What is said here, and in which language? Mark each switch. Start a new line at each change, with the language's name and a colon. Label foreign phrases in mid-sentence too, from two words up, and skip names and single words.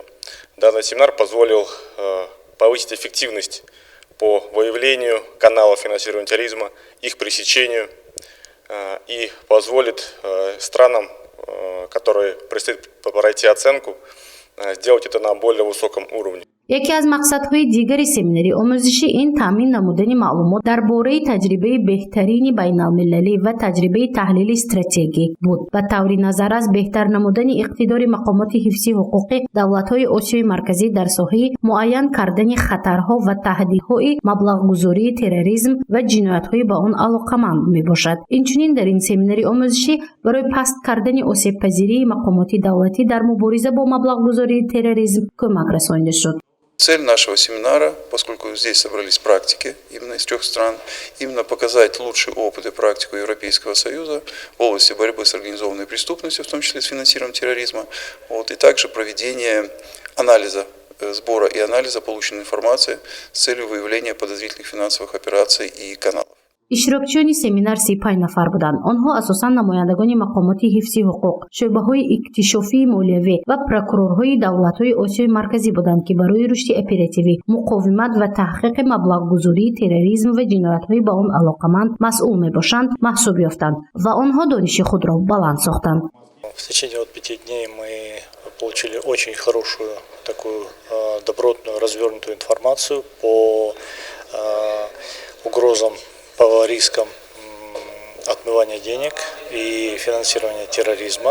Russian: Данный семинар позволил повысить эффективность по выявлению каналов финансирования терроризма, их пресечению, и позволит странам, которые предстоит пройти оценку, сделать это на более высоком уровне.
Tajik: яке аз мақсадҳои дигари семинари омӯзишӣ ин таъмин намудани маълумот дар бораи таҷрибаи беҳтарини байналмилалӣ ва таҷрибаи таҳлили стратегӣ буд. ба таври назар аз беҳтар намудани иқтидори мақомоти ҳифзи ҳуқуқи давлатҳои Осиёи марказӣ дар соҳаи муайян кардани хатарҳо ва таҳдидҳои маблағгузории терроризм ва ҷиноятҳои ба он алоқаманд мебошад. инчунин дар ин семинари омӯзишӣ барои паст кардани осебпазирии мақомоти давлатӣ дар мубориза бо маблағгузории терроризм кӯмак расонида шуд.
Russian: Цель нашего семинара, поскольку здесь собрались практики именно из 3 стран, именно показать лучший опыт и практику Европейского Союза в области борьбы с организованной преступностью, в том числе с финансированием терроризма, и также проведение анализа, сбора и анализа полученной информации с целью выявления подозрительных финансовых операций и каналов.
Tajik: иштирокчиёни семинар 35 нафар буданд. онҳо асосан намояндагони мақомоти ҳифзи ҳуқуқ, шӯъбаҳои иктишофии молиявӣ ва прокурорҳои давлатҳои Осиёи марказӣ буданд, ки барои рушди оперативӣ, муқовимат ва таҳқиқи маблағгузории терроризм ва ҷиноятҳои ба он алоқаманд масъул мебошанд, маҳсуб ёфтанд ва онҳо дониши худро баланд сохтанд.
Russian: В течение 5 дней мы получили очень хорошую, такую добротную, развернутую информацию по угрозам, по рискам отмывания денег и финансирования терроризма.